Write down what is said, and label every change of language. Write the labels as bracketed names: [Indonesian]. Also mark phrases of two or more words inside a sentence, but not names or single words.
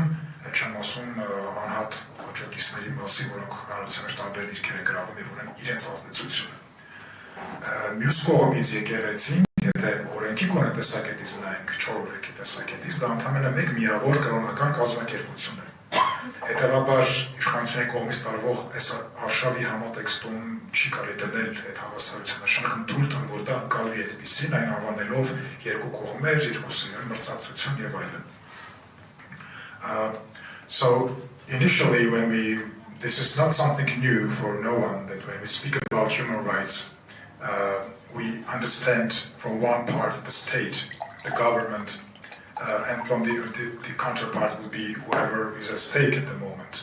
[Armenian] այդ չեմ ասում անհատ աջակիցների մասին, որոնք հանրության մեջ տարբեր դիրքեր են գրավում եւ ունեն իրենց ազդեցությունը։ Մյուս կողմից եկեղեցին, եթե օրենքի կոնե տեսակետից նայենք, 4 օրենքի տեսակետից, դա ընդհանրապես մեկ միավոր կրոնական կազմակերպություն է։ Հետևաբար իշխանությունների կողմից տարվող այս արշավի համատեքստում չի կարելի դնել այդ հավասարությունը, նշանակում թույլ տան, որ դա ընկալվի այդպիսին, այն անվանելով երկու կողմեր, երկուսի մրցակցություն եւ այլն։ [English] So initially this is not something new for no one, that when we speak about human rights, we understand from one part the state, the government, and from the counterpart will be whoever is at stake at the moment.